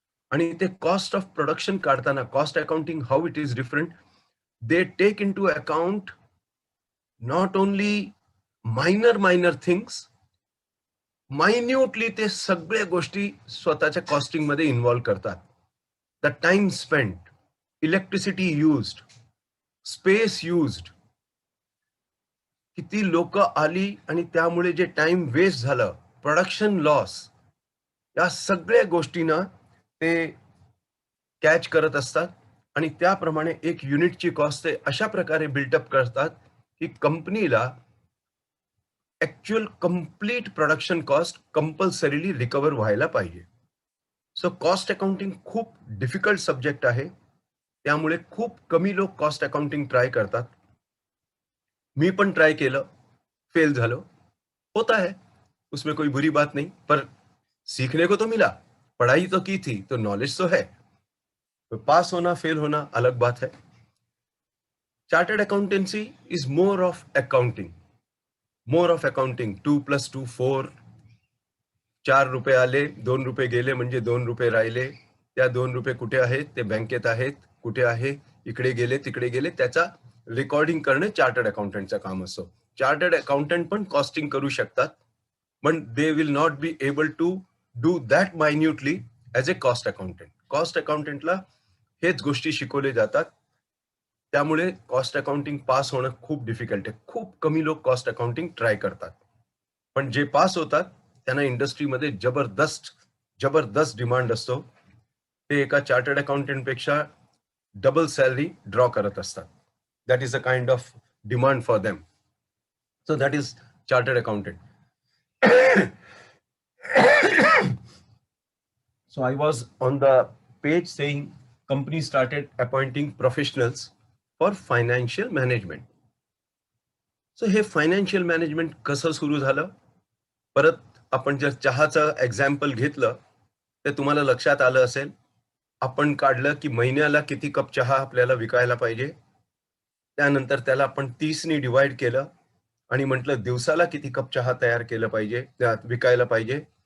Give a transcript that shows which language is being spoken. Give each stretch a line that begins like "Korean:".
Marathi: आणि ते cost of production काढताना cost accounting
English: How it is different. They take into account not only minor things, minutely
Marathi: ते सगळ्या गोष्टी स्वतःच्या कॉस्टिंग मध्ये इन्व्हॉल्व करतात.
English: the time spent, electricity used, space used,
Marathi: किती लोक आली आणि त्यामुळे जे टाइम वेस्ट झालं, प्रोडक्शन लॉस, या सगळ्या गोष्टींना ते कॅच करत असतात आणि त्याप्रमाणे एक युनिटची कॉस्ट ते अशा प्रकारे बिल्टअप करतात की कंपनीला actual complete production cost compulsorily recover व्हायला पाहिजे. सो कॉस्ट अकाउंटिंग खूप डिफिकल्ट सब्जेक्ट आहे. त्यामुळे खूप कमी लोक कॉस्ट अकाउंटिंग ट्राय करतात. मी पण ट्राय केलं, फेल झालो.
Hindi: होता है, उसमें कोई बुरी बात नहीं, पर सीखने को तो मिला. पढ़ाई तो की थी, तो नॉलेज तो है. तो पास होना फेल होना अलग बात है.
English: Chartered accountancy is more of accounting. 2 + 2 4.
Marathi: 4 रुपये आले, 2 रुपये गेले म्हणजे 2 रुपये राहिले. त्या 2 रुपये कुठे आहेत? ते बँकेत आहेत. कुठे आहे? इकडे गेले, तिकडे गेले. त्याचा रेकॉर्डिंग करणे चार्टर्ड अकाउंटंटचं काम असतं. चार्टर्ड अकाउंटंट पण कॉस्टिंग करू शकतात, पण
English: They will not be able to do that minutely as a cost accountant.
Marathi: Cost अकाउंटंटला हेच गोष्टी शिकवले जातात. त्यामुळे कॉस्ट अकाउंटिंग पास होणं खूप डिफिकल्ट आहे. खूप कमी लोक कॉस्ट अकाउंटिंग ट्राय करतात, पण जे पास होतात त्यांना इंडस्ट्रीमध्ये जबरदस्त डिमांड असतो. ते एका चार्टर्ड अकाउंटंट पेक्षा डबल सॅलरी ड्रॉ करत असतात.
English: That is a kind of demand for them. So that is chartered accountant. So I was on the page saying company started appointing professionals for financial management.
Marathi: So हे financial management कसं सुरू झालं? परत आपण जर चहाचं एक्झाम्पल घेतलं तर तुम्हाला लक्षात आलं असेल. आपण काढलं की महिन्याला किती कप चहा आपल्याला विकायला पाहिजे. त्यानंतर त्याला आपण 30 डिवाइड केलं आणि म्हटलं दिवसाला किती कप चहा तयार केलं पाहिजे, विकायला पाहिजे.